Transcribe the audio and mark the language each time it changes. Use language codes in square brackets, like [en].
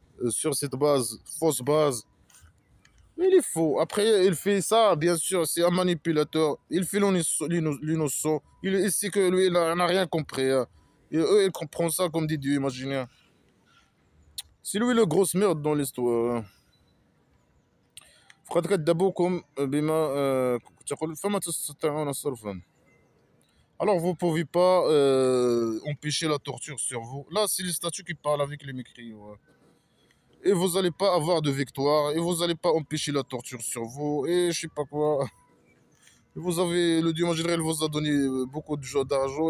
[fr] Sur cette base, fausse base. Mais il est faux. Après, il fait ça, bien sûr, c'est un manipulateur. Il fait l'innocent. Il sait que lui, il n'a rien compris. Hein. Et eux, ils comprennent ça comme des dieux imaginaires. C'est lui le grosse merde dans l'histoire. Hein. [ar] فقد كذبوكم بما تقول فما تستطيعون صرفا. [fr] Alors vous ne pouvez pas empêcher la torture sur vous. Là, c'est les statuts qui parlent avec les mécriaux. Ouais. Et vous n'allez pas avoir de victoire. Et vous n'allez pas empêcher la torture sur vous. Et je sais pas quoi. Vous avez, le Dieu imaginaire, il vous a donné beaucoup d'argent.